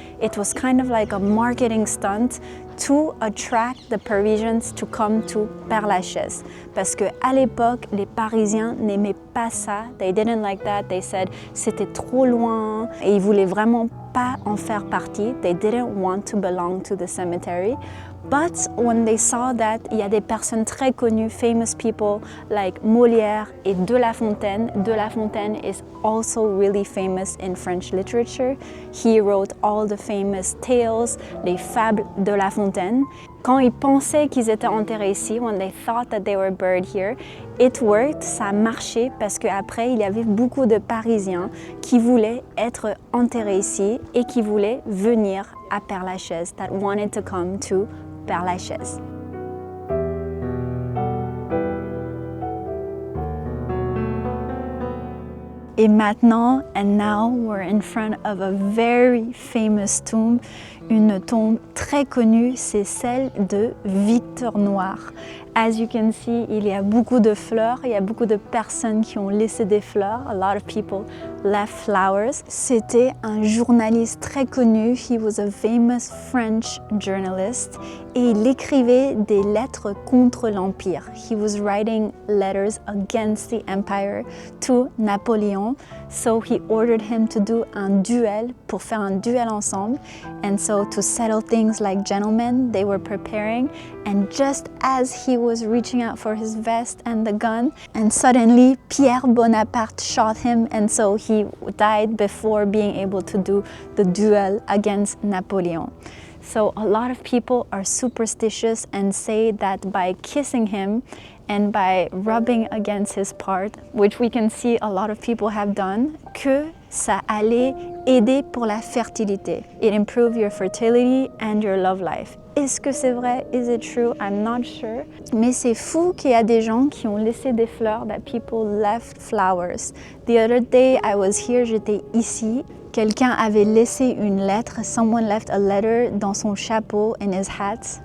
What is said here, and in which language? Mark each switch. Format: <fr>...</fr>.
<en>It was kind of like a marketing stunt to attract the Parisians to come to Père Lachaise.</en> <fr>Parce qu'à l'époque, les Parisiens n'aimaient pas ça.</fr> <en>They didn't like that. They said</en> <fr>c'était trop loin et ils voulaient vraiment pas en faire partie.</fr> <en>They didn't want to belong to the cemetery. But when they saw that,</en> <fr>il y a des personnes très connues,</fr> <en>famous people like Molière</en> <fr>et De La Fontaine.</fr> <en>De La Fontaine is also really famous in French literature. He wrote all the famous tales,</en> <fr>les fables de La Fontaine. Quand ils pensaient qu'ils étaient enterrés ici,</fr> <en>when they thought that they were buried here, it worked,</en> <fr>ça a marché parce qu'après, il y avait beaucoup de Parisiens qui voulaient être enterrés ici et qui voulaient venir à Père Lachaise,</fr> <en>that wanted to come to Père Lachaise.</en> <fr>Et maintenant,</fr> <en>and now we're in front of a very famous tomb,</en> <fr>une tombe très connue, c'est celle de Victor Noir.</fr> <en>As you can see,</en> <fr>il y a beaucoup de fleurs, il y a beaucoup de personnes qui ont laissé des fleurs.</fr> <en>A lot of people left flowers.</en> <fr>C'était un journaliste très connu.</fr> <en>He was a famous French journalist.</en> <fr>Et il écrivait des lettres contre l'Empire.</fr> <en>He was writing letters against the empire to Napoléon. So he ordered him to do</en> <fr>un duel, pour faire un duel ensemble.</fr> <en>And so to settle things like gentlemen, they were preparing. And just as he was reaching out for his vest and the gun, and suddenly Pierre Bonaparte shot him, and so he died before being able to do the duel against Napoleon. So a lot of people are superstitious and say that by kissing him and by rubbing against his part, which we can see a lot of people have done,</en> <fr>que ça allait aider pour la fertilité.</fr> <en>It improved your fertility and your love life.</en> <fr>Est-ce que c'est vrai?</fr> <en>Is it true? I'm not sure.</en> <fr>Mais c'est fou qu'il y a des gens qui ont laissé des fleurs,</fr> <en>that people left flowers. The other day I was here,</en> <fr>j'étais ici. Quelqu'un avait laissé une lettre,</fr> <en>someone left a letter</en> <fr>dans son chapeau,</fr> <en>in his hat.</en>